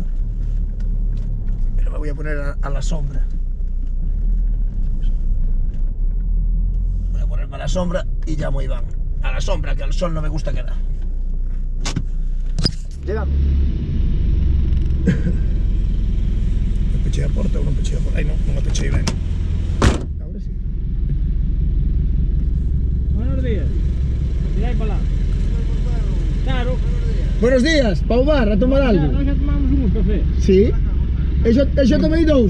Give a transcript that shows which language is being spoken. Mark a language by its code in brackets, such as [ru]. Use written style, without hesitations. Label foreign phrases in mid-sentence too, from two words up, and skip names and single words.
[es] Pero me voy a poner a la sombra. Voy a ponerme a la sombra y llamo a Iván. A la sombra, que al sol no me gusta quedar. [gl] Llegamos. ¿Me pechei a porta ou non pechei a porta? Ai, non me pechei ben. [es] Ahora sí. Buenos días. [gl] Mira aí para lá. Claro. [es] Buenos días, [gl] pa o bar, a tomar algo. Nós já tomamos un café. Sí? Eu xa tomei dous.